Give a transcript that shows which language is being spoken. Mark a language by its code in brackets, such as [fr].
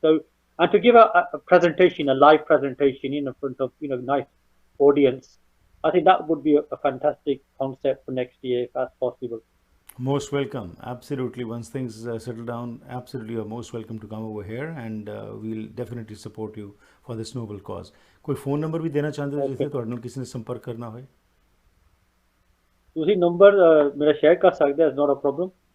[en] So, and to give a presentation, a live presentation in front of nice audience, I think that would be a fantastic concept for next year, if that's possible. Most welcome. Absolutely. Once things settle down, absolutely you're most welcome to come over here, and we'll definitely support you for this noble cause. [hi] कोई phone number भी देना चाहते हो जिससे [pa] ਤੁਹਾਡੇ ਨਾਲ ਕਿਸੇ ਨੇ ਸੰਪਰਕ ਕਰਨਾ ਹੋਏ? ਤੁਸੀਂ ਨੰਬਰ ਮੇਰਾ ਸ਼ੇਅਰ ਕਰ ਸਕਦੇ ਹੋ, [en] it's not a problem.